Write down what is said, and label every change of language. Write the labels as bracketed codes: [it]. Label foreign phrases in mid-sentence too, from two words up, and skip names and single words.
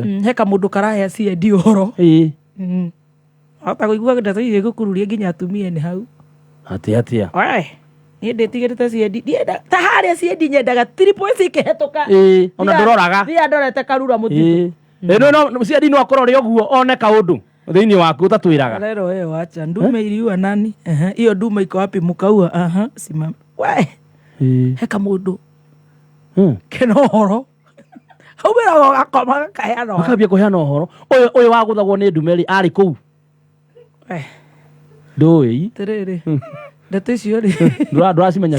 [ki] heka mũndũ karahe CID ũhoro hota kũigua ndeto icio gũkururia nginya atumia nĩ hau atia niĩ ndĩtigĩrĩte CID ta harĩa CID nyendaga 3 ikĩhetũka ona ndũroraga thiĩ ndorete karura mũtitũ no CID no akorore ũguo one kaũndũ thĩinĩ waku ũtatwĩraga [sw] lero wewe wacha ndume iliua nani hiyo ndume iko wapi mkaua simama [ki] heka mũndũ kena ũhoro haumĩra gakoma kaheana ũhoro akambia kũheana ũhoro ũyũ wa gũthagwo nĩ ndume rĩ arĩ kũu ndũĩ tĩrĩrĩ ndeto icio rĩ ndũracimenya